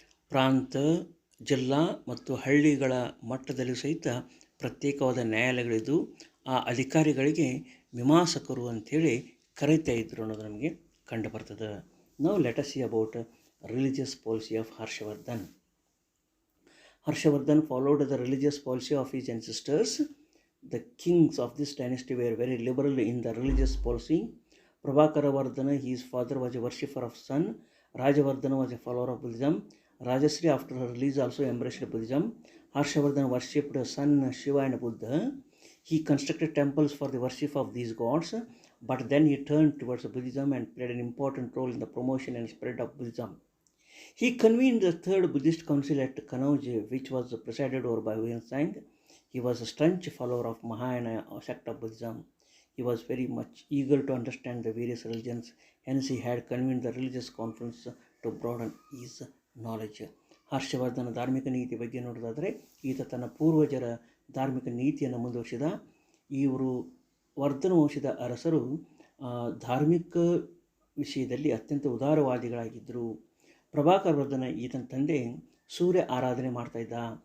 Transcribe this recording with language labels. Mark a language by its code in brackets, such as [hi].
[kn] ಪ್ರಾಂತ, ಜಿಲ್ಲಾ ಮತ್ತು ಹಳ್ಳಿಗಳ ಮಟ್ಟದಲ್ಲಿ ಸಹಿತ ಪ್ರತ್ಯೇಕವಾದ ನ್ಯಾಯಾಲಯಗಳಿದ್ದು ಆ ಅಧಿಕಾರಿಗಳಿಗೆ ಮೀಮಾಂಸಕರು ಅಂಥೇಳಿ ಕರೀತಾ ಇದ್ದರು ಅನ್ನೋದು ನಮಗೆ ಕಂಡುಬರ್ತದೆ. [en] ನಾವು let us see about religious policy of Harshavardhan. Harshavardhan followed the religious policy of his ancestors. The kings of this dynasty were very liberal in the religious policy. Prabhakaravardhana, his father, was a worshipper of sun. Rajavardhana was a follower of Buddhism. Rajasri, after her release, also embraced Buddhism. Harshavardhan worshipped sun, Shiva and Buddha. He constructed temples for the worship of these gods, but then he turned towards Buddhism and played an important role in the promotion and spread of Buddhism. He convened the third Buddhist council at Kanauj, which was presided over by Huyen Tsang. He was a staunch follower of Mahayana sect of Buddhism. He was very much eager to understand the various religions, hence he had convened the religious conference to broaden his knowledge. [kn] Harshvardhan ಧಾರ್ಮಿಕ ನೀತಿ ಬಗ್ಗೆ ನೋಡೋದಾದರೆ ಈತ ತನ್ನ ಪೂರ್ವಜರ ಧಾರ್ಮಿಕ ನೀತಿಯನ್ನು ಮುಂದುವರಿಸಿದ. ಇವರು ವರ್ಧನ ವಂಶದ ಅರಸರು ಧಾರ್ಮಿಕ ವಿಷಯದಲ್ಲಿ ಅತ್ಯಂತ ಉದಾರವಾದಿಗಳಾಗಿದ್ದರು. ಪ್ರಭಾಕರವರ್ಧನ ಈತನ ತಂದೆ ಸೂರ್ಯ ಆರಾಧನೆ ಮಾಡ್ತಾಯಿದ್ದ.